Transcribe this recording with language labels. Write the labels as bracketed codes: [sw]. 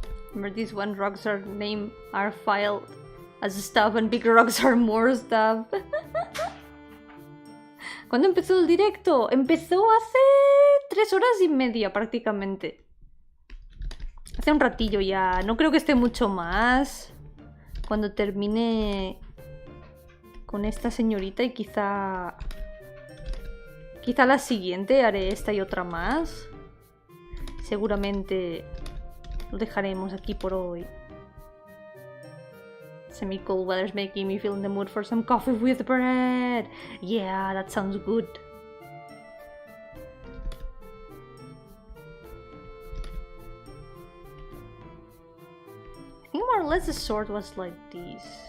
[en] Remember, these one rocks are named are filed as stuff and big rocks are more stuff. [es] ¿Cuándo empezó el directo? Empezó hace 3 horas y media prácticamente. Hace un ratillo ya. No creo que esté mucho más. Cuando termine con esta señorita y quizá la siguiente haré esta y otra más. Seguramente lo dejaremos aquí por hoy. [en] Semi-cold weather's making me feel in the mood for some coffee with bread. Yeah, that sounds good. I think more or less the sword was like this.